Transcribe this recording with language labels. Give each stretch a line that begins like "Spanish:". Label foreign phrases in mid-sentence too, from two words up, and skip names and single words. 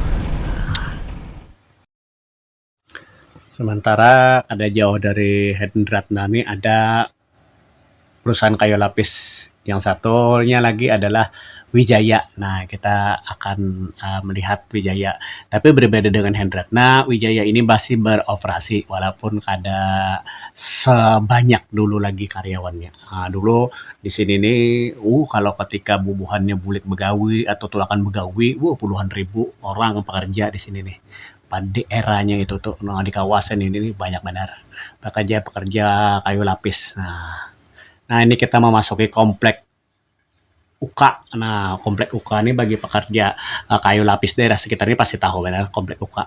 Indonesian: Sementara ada jauh dari Hendratna ini ada perusahaan kayu lapis. Yang satunya lagi adalah Wijaya. Nah, kita akan melihat Wijaya. Tapi berbeda dengan Hendratna, Wijaya ini masih beroperasi walaupun kada sebanyak dulu lagi karyawannya. Nah, dulu di sini nih, kalau ketika
Banjar: bubuhannya bulik begawi atau tulakan begawi,
Indonesian: puluhan ribu orang pekerja di sini nih. Pada eranya itu tuh, nah, di kawasan ini nih banyak benar pekerja kayu lapis. Nah, ini kita memasuki komplek UKA. Nah, komplek UKA ini bagi pekerja kayu lapis daerah sekitar ini pasti tahu benar komplek UKA.